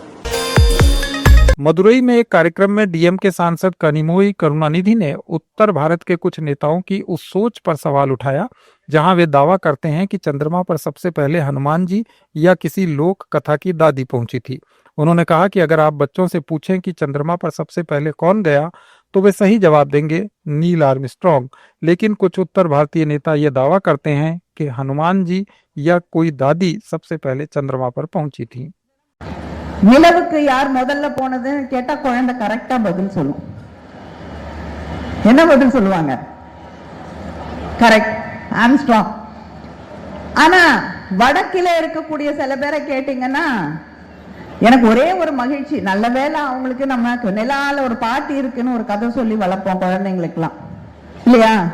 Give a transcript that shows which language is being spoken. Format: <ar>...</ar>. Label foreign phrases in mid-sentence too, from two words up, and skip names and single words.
<hi>मदुरई में एक कार्यक्रम में डीएम के सांसद कनिमोई करुणानिधि ने उत्तर भारत के कुछ नेताओं की उस सोच पर सवाल उठाया जहां वे दावा करते हैं कि चंद्रमा पर सबसे पहले हनुमान जी या किसी लोक कथा की दादी पहुंची थी। उन्होंने कहा कि अगर आप बच्चों से पूछें कि चंद्रमा पर सबसे पहले कौन गया तो वे सही जवाब देंगे, नील आर्मस्ट्रांग। लेकिन कुछ उत्तर भारतीय नेता ये दावा करते हैं कि हनुमान जी या कोई दादी सबसे पहले चंद्रमा पर पहुंची थी।</hi> <ta>நிலவுக்கு யார் முதல்ல போனதுன்னு கேட்டா குழந்தை கரெக்டா பதில் சொல்லும். என்ன பதில் சொல்லுவாங்க? கரெக்ட், ஆம்ஸ்ட்ராங். ஆனா வடக்கில இருக்கக்கூடிய சில பேரை கேட்டீங்கன்னா எனக்கு ஒரே ஒரு மகிழ்ச்சி, நல்ல வேளை அவங்களுக்கு நம்ம நிலால ஒரு பாட்டி இருக்குன்னு ஒரு கதை சொல்லி வளர்ப்போம் குழந்தைங்களுக்குலாம் இல்லையா?</ta>